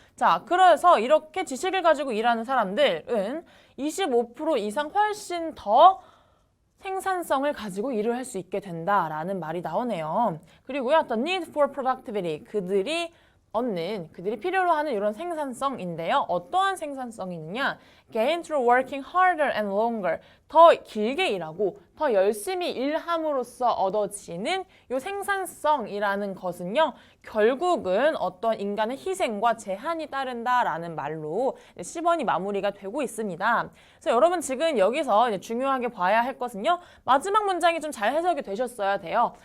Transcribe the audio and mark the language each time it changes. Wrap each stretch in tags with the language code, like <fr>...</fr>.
<ko>자, 그래서 이렇게 지식을 가지고 일하는 사람들은 25% 이상 훨씬 더 생산성을 가지고 일을 할 수 있게 된다라는 말이 나오네요. 그리고요,</ko> <en>the need for productivity,</en> <ko>그들이 필요로 하는 이런 생산성인데요. 어떠한 생산성이 있느냐?</ko> <en>Gain through working harder and longer.</en> <ko>더 길게 일하고 더 열심히 일함으로써 얻어지는 이 생산성이라는 것은요. 결국은 어떤 인간의 희생과 제한이 따른다라는 말로 10번이 마무리가 되고 있습니다. 그래서 여러분 지금 여기서 이제 중요하게 봐야 할 것은요. 마지막 문장이 좀 잘 해석이 되셨어야 돼요.</ko>